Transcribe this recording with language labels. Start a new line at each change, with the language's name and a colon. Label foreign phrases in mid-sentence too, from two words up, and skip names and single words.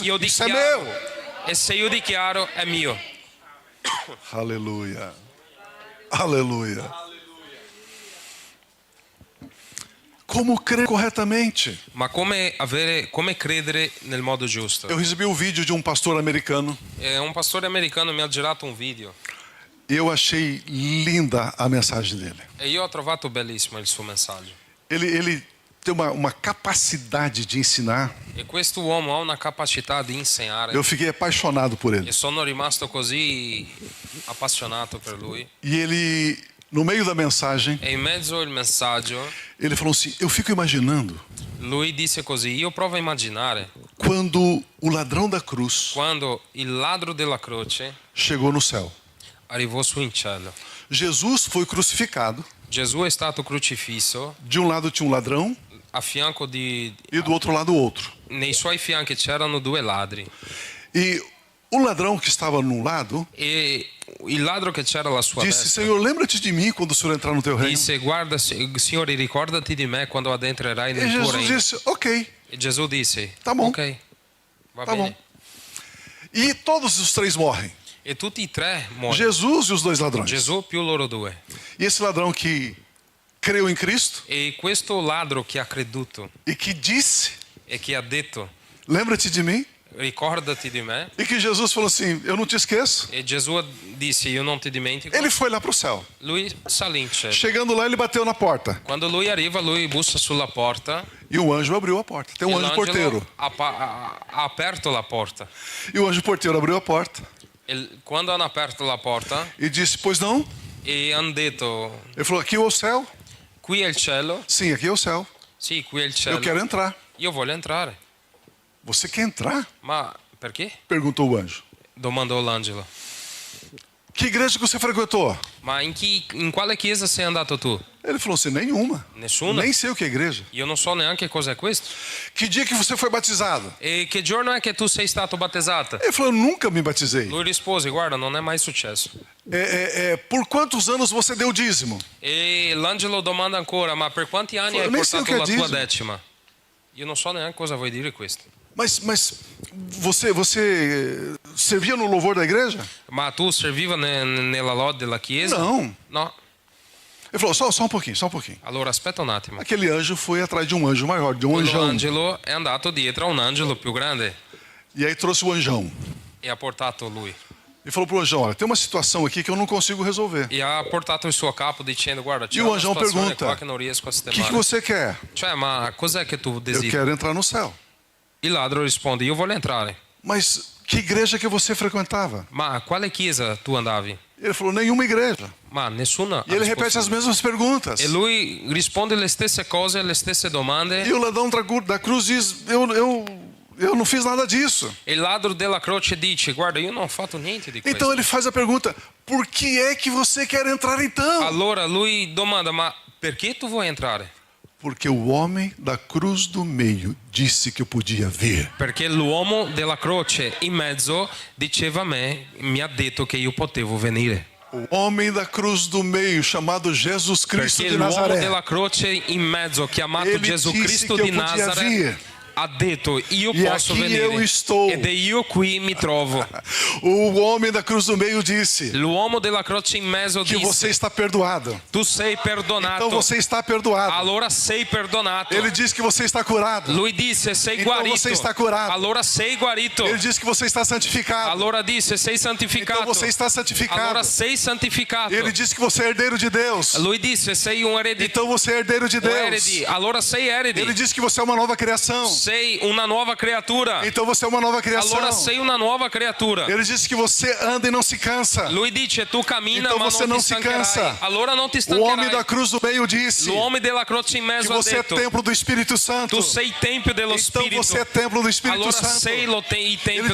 Italian: io
Portuguese: isso é
Italian: dichiaro.
Portuguese: meu.
Italian: E se io dichiaro è mio.
Portuguese: Aleluia. Aleluia. Como crer corretamente?
Italian: Ma come credere nel modo giusto?
Portuguese: Eu recebi um vídeo de um pastor americano
Italian: Un pastore americano mi ha girato un video
Portuguese: e eu achei linda a mensagem dele.
Italian: e io ho trovato bellissimo il suo messaggio.
Portuguese: Ele tem uma capacidade de ensinar.
Italian: E questo uomo ha una capacità di insegnare.
Portuguese: Eu fiquei apaixonado por ele.
Italian: E sono rimasto così appassionato per lui.
Portuguese: E ele, no meio da mensagem,
Italian: E in mezzo al messaggio,
Portuguese: ele falou assim: eu fico imaginando
Italian: lui disse così: io provo a immaginare
Portuguese: quando o ladrão da cruz
Italian: quando il ladro della croce
Portuguese: chegou no céu.
Italian: arrivò su in cielo.
Portuguese: Jesus foi crucificado.
Italian: Gesù è stato crocifisso,
Portuguese: De um lado tinha um ladrão
Italian: a fianco di
Portuguese: e do outro lado outro.
Italian: nei suoi fianchi c'erano due ladri.
Portuguese: E o ladrão que estava num lado
Italian: E il ladro che c'era alla sua
Portuguese: disse:
Italian: destra
Portuguese: Senhor, lembra-te de mim quando o Senhor entrar no teu reino.
Italian: disse: guarda, Signore, ricordati di me quando adentrerai E nel tuo
Portuguese: Jesus
Italian: regno.
Portuguese: disse: ok,
Italian: E Gesù disse:
Portuguese: Tá bom.
Italian: ok, va
Portuguese: tá bom.
Italian: bene.
Portuguese: E todos os três morrem.
Italian: E tutti e tre muoiono.
Portuguese: Jesus e os dois ladrões.
Italian: Gesù più loro due.
Portuguese: E esse ladrão que creu em Cristo
Italian: E questo ladro che ha creduto
Portuguese: e que disse:
Italian: e che ha detto:
Portuguese: lembra-te de mim.
Italian: ricordati di me.
Portuguese: E que Jesus falou assim: eu não te esqueço.
Italian: E Gesù disse: io non ti dimentico.
Portuguese: Ele foi lá para o céu.
Italian: Lui salì in cielo.
Portuguese: Chegando lá, ele bateu na porta.
Italian: Quando lui arriva, lui bussa sulla porta.
Portuguese: E o anjo abriu a porta. Tem um
Italian: E
Portuguese: anjo
Italian: l'angelo
Portuguese: porteiro.
Italian: ha aperto la porta.
Portuguese: E o anjo porteiro abriu a porta
Italian: E quando hanno aperto la porta
Portuguese: e disse: pois não?
Italian: e hanno detto:
Portuguese: Ele falou: aqui é o céu?
Italian: qui è il cielo.
Portuguese: Sim, aqui é o céu.
Italian: Sì, qui è il cielo.
Portuguese: Eu quero entrar.
Italian: Io voglio entrare.
Portuguese: Você quer entrar?
Italian: Ma perché?
Portuguese: Perguntou o anjo.
Italian: Domandò l'angelo.
Portuguese: Que igreja que você frequentou?
Italian: Ma in quale chiesa sei andato tu?
Portuguese: Ele falou assim: nenhuma.
Italian: Nessuna?
Portuguese: Nem sei o que é igreja.
Italian: Io non so neanche cos'è questo.
Portuguese: Que dia que você foi batizado?
Italian: E che giorno è che tu sei stato battezzata?
Portuguese: Ele falou: eu nunca me batizei.
Italian: Lui rispose: guarda, non è mai successo.
Portuguese: Por quantos anos você deu dízimo?
Italian: E l'angelo domanda ancora: ma per quanti anni
Portuguese: Eu
Italian: hai
Portuguese: nem sei o
Italian: portato che è la tua
Portuguese: dízimo.
Italian: decima? Io non so neanche cosa vuoi dire questo.
Portuguese: Mas você servia no louvor da igreja?
Italian: Ma tu serviva nella lode della chiesa?
Portuguese: Não.
Italian: No.
Portuguese: Ele falou: só um pouquinho, só um pouquinho.
Italian: Allora aspetta un attimo.
Portuguese: Aquele anjo foi atrás de um anjo maior, de um anjão.
Italian: L'angelo è andato dietro a un angelo più grande
Portuguese: E aí trouxe o anjão.
Italian: e ha portato lui.
Portuguese: E falou pro anjão: olha, tem uma situação aqui que eu não consigo resolver.
Italian: E ha portato il suo capo dicendo: guarda, c'è
Portuguese: E o
Italian: una
Portuguese: anjão
Italian: situazione
Portuguese: pergunta:
Italian: qua che non riesco a
Portuguese: O que
Italian: sistemare.
Portuguese: você quer?
Italian: Cioè, ma cos'è che tu
Portuguese: Eu
Italian: desideri?
Portuguese: quero entrar no céu.
Italian: Il ladro risponde: io voglio entrare.
Portuguese: Mas que igreja que você frequentava?
Italian: Ma a quale chiesa tu andavi?
Portuguese: Ele falou: nenhuma igreja.
Italian: Ma nessuna.
Portuguese: E ele repete as mesmas perguntas.
Italian: E lui risponde le stesse cose, le stesse domande.
Portuguese: E o ladrão da cruz diz: eu não fiz nada disso.
Italian: E il ladro della croce dice: guarda, io non ho fatto niente di questo.
Portuguese: Então ele faz a pergunta: por que é que você quer entrar então?
Italian: Allora lui domanda: ma perché tu vuoi entrare?
Portuguese: Porque o homem da cruz do meio disse que eu podia vir.
Italian: Perché l'uomo della croce in mezzo diceva a me, mi ha detto che io potevo venire.
Portuguese: O homem da cruz do meio, chamado Jesus Cristo
Italian: Perché
Portuguese: de
Italian: l'uomo
Portuguese: Nazaré,
Italian: della croce in mezzo, chiamato
Portuguese: Ele
Italian: Gesù
Portuguese: disse
Italian: Cristo che di
Portuguese: eu podia
Italian: Nazareth,
Portuguese: vir.
Italian: ha detto io
Portuguese: E
Italian: posso
Portuguese: aqui
Italian: venire
Portuguese: eu estou.
Italian: ed io qui mi trovo.
Portuguese: O homem da cruz do meio disse
Italian: L'uomo della croce in mezzo
Portuguese: que você
Italian: disse
Portuguese: está perdoado.
Italian: tu sei perdonato.
Portuguese: Então você está perdoado.
Italian: Allora sei perdonato.
Portuguese: Ele disse que você está curado.
Italian: Lui disse sei
Portuguese: Então
Italian: guarito.
Portuguese: você está curado.
Italian: Allora sei guarito.
Portuguese: Ele disse que você está santificado.
Italian: Allora disse sei santificato.
Portuguese: Então você está santificado.
Italian: Allora sei santificato.
Portuguese: Ele disse que você é herdeiro de Deus.
Italian: Lui disse sei un erede.
Portuguese: Então você é herdeiro de
Italian: Un
Portuguese: Deus.
Italian: erede. Allora sei erede.
Portuguese: Ele disse que você é uma nova criação.
Italian: Sei una nuova creatura.
Portuguese: Então você é uma nova criação.
Italian: Allora sei una nuova creatura.
Portuguese: Ele disse que você anda e não se cansa.
Italian: Lui dice tu cammina
Portuguese: Então
Italian: ma
Portuguese: você
Italian: non
Portuguese: não
Italian: ti
Portuguese: se
Italian: stancherai.
Portuguese: cansa.
Italian: Allora non ti
Portuguese: O homem
Italian: stancherai.
Portuguese: da cruz do meio disse
Italian: L'uomo della croce in
Portuguese: que
Italian: mezzo ha
Portuguese: você é
Italian: detto
Portuguese: templo do Espírito Santo.
Italian: tu sei tempio dello
Portuguese: Então
Italian: Spirito.
Portuguese: você é templo do Espírito
Italian: Allora
Portuguese: Santo.
Italian: sei il
Portuguese: Ele
Italian: tempio